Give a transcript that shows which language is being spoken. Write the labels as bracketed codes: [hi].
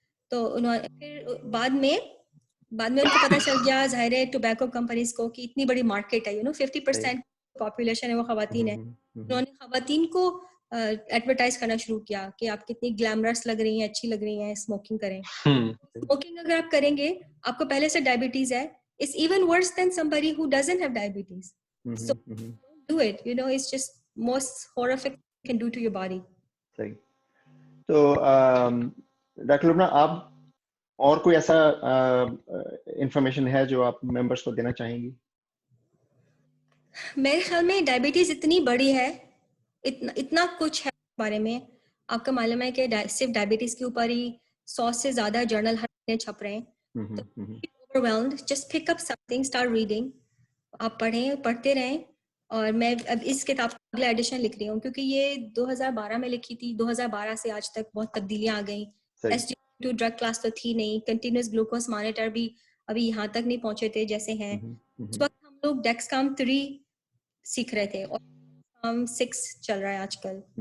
[ur] تو انہوں نے پھر بعد میں ان کو پتہ چل گیا ظاہر ہے ٹوبیکو کمپنیز کو کہ اتنی بڑی مارکیٹ ہے, 50% پاپولیشن ہے وہ خواتین ہے. انہوں نے خواتین کو ایڈورٹائز کرنا شروع کیا کہ آپ کتنی گلیمرس لگ رہی ہیں, اچھی لگ رہی ہیں, اسموکنگ کریں. اسموکنگ اگر آپ کریں گے, آپ کو پہلے سے ڈائبٹیز ہے, [en] it's even worse than somebody who doesn't have diabetes. So don't do it, you know, it's just most horrific you can do to your body. [ur] صحیح. تو ڈاکٹر لبنہ, آپ اور کوئی ایسا انفارمیشن ہے جو آپ ممبرس کو دینا چاہیں گی؟ میرے خیال میں ڈائبٹیز اتنی بڑی ہے, اتنا کچھ ہے اس بارے میں. آپ کا معلوم ہے کہ صرف ڈائبٹیز کے اوپر ہی 100 سے زیادہ جرنل ہر مہینے چھپ رہے ہیں. [en] overwhelmed, just pick up something, start reading. [ur] آپ پڑھتے رہیں. اور میں اب اس کتاب کا اگلا ایڈیشن لکھ رہی ہوں کیونکہ یہ 2012 میں لکھی تھی. 2012 سے آج تک بہت تبدیلیاں آ گئیں. SGLT2 ڈرگ کلاس تو تھی نہیں, کنٹینیوس گلوکوز مانیٹر بھی ابھی یہاں تک نہیں پہنچے تھے جیسے ہیں. اس وقت ہم لوگ ڈیکسکام 3 سیکھ رہے تھے اور ڈیکسکام 6 چل رہا ہے آج کل.